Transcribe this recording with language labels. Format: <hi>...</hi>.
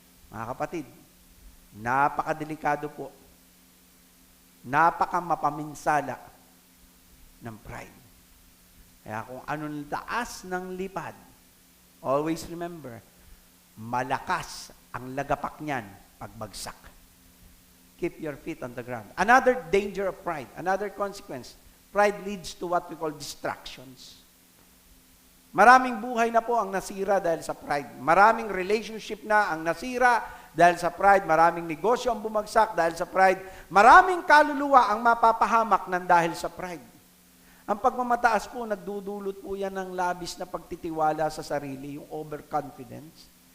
<tl>Mga kapatid, napakadelikado po. Napakamapaminsala ng pride. Kaya kung anong taas ng lipad,</tl> <en>always remember,</en> <tl>malakas ang lagapak niyan pagbagsak.</tl> <en>Keep your feet on the ground. Another danger of pride, another consequence, pride leads to what we call distractions.</en> <tl>Maraming buhay na po ang nasira dahil sa pride. Maraming relationship na ang nasira dahil sa pride. Maraming negosyo ang bumagsak dahil sa pride. Maraming kaluluwa ang mapapahamak ng dahil sa pride. Ang pagmamataas po, nagdudulot po yan ng labis na pagtitiwala sa sarili, yung overconfidence.</tl>